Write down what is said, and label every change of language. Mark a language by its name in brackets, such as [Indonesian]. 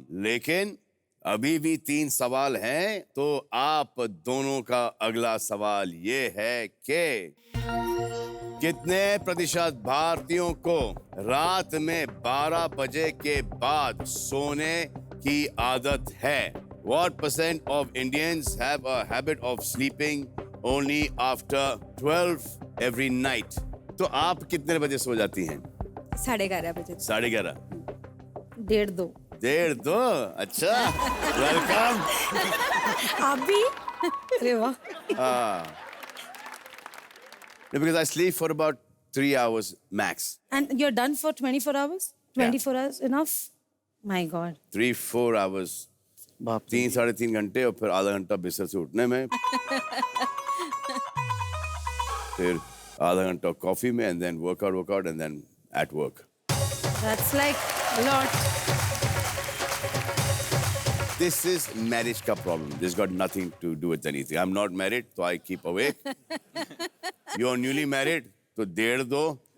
[Hindi] लेकिन अभी भी 3 सवाल हैं, तो आप दोनों का अगला सवाल ये है कि कितने प्रतिशत भारतीयों को रात में 12 बजे के बाद सोने की आदत है? [English] What percent of Indians have a habit of sleeping only after 12 every night? [Hindi] तो आप कितने बजे सो जाती हैं? 11:30 बजे। 11:30, 1:30 2 1.5 अच्छा वेलकम आप भी अरे वाह [English] because I sleep for about 3 hours max. and you're done for 24 hours 24 hours enough my god 3-4 hours. [Hindi] बाप रे। 3-3.5 घंटे और फिर आधा घंटा बिस्तर से उठने में फिर आधा घंटा कॉफी में [English] and then workout and then at work. that's like a lot This is marriage [Hindi] का [English] problem. This got nothing to do with anything. I'm not married, so I keep awake. You're newly married, [Hindi] तो [English] 1.5.